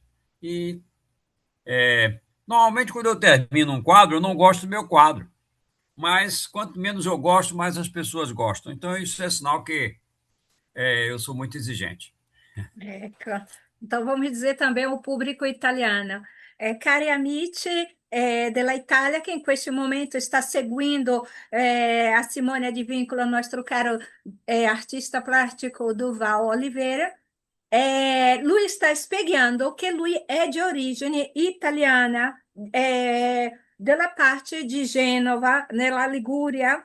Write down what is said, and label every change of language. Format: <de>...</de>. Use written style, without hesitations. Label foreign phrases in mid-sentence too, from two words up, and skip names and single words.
<pt>E, normalmente, quando eu termino um quadro, eu não gosto do meu quadro, mas quanto menos eu gosto, mais as pessoas gostam. Então, isso é sinal que eu sou muito exigente. Ecco. Então vamos dizer também o</pt> <it>pubblico italiano. Cari amici della Italia che in questo momento sta seguendo a Simone Di Vincolo, il nostro caro artista plastico Duval Oliveira, lui sta spiegando che lui è di origine italiana, della parte di Genova, nella Liguria.</it>